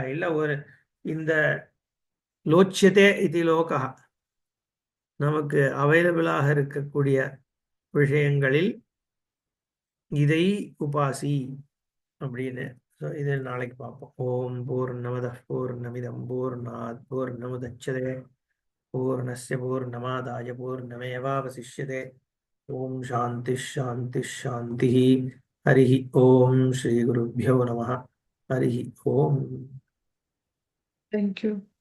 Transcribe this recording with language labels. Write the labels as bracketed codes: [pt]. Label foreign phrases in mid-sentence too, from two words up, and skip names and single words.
[ta] இல்லை ஒரு இந்த லோச்சியதே இது லோகா நமக்கு அவைலபிளாக இருக்கக்கூடிய விஷயங்களில் இதை உபாசி அப்படின்னு. ஸோ இது நாளைக்கு பார்ப்போம். [sa] ॐ पूर्णमदः पूर्णमिदं पूर्णात् पूर्णमुदच्यते पूर्णस्य पूर्णमादाय पूर्णमेवावशिष्यते. ॐ शान्तिः शान्तिः शान्तिः। हरि ॐ श्री गुरुभ्यो नमः. हरि ॐ. [en] Thank you.